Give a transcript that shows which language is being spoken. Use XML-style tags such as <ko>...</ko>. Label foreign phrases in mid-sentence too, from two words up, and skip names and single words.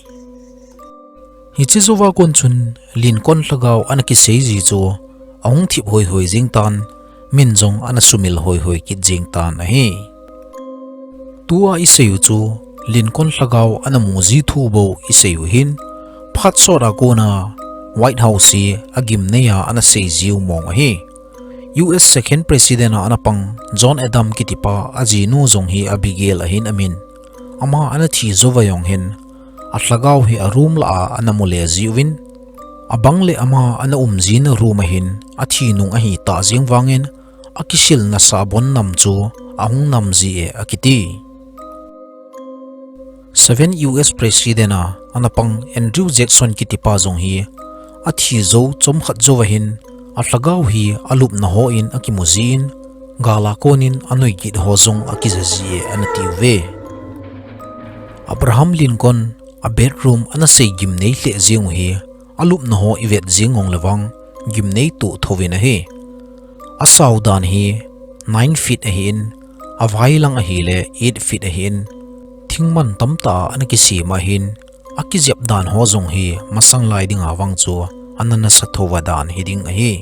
<tcz>Hichi zowa kon chun Lincoln Lhagao an ki sei ji chu ahung thip hoi hoi jing tan min zong an sumil hoi hoi ki jing tan hi. Tua iseu chu Lincoln Lhagao an mujiu thu bo iseu hin phat sora kona White House hi GIMNEI an sei jiu mong hi. US</tcz> <en>Second President</en> <tcz>anapang John Adam kitipa ajinu zong hi Abigail ahin amin ama ana thi zowayong hin a Lhagao hi a room la anamule ziwin abangle ama ana umjin room hin a thi nung a hi ta jingwangin akisil na sabon namchu ahung namji e akiti. 7 US President anapang Andrew Jackson kitipa zong hi a thi zo chom khat zowahin a Lhagao hi alup na ho in akimuzin gala konin anoi git ho zong akizaji anatiwe. Abraham Lincoln a bedroom ana sei GIMNEI hle ziung hi alup na ho ivet zingong lawang GIMNEI tu thovin a hi. A saudan hi 9 feet a hin a vai lang a hi le 8 feet a hin thingman tamta ana kisima hin akizep dan ho zong hi masang lai ding awang chu anana sathova dan hiding a hi.</tcz>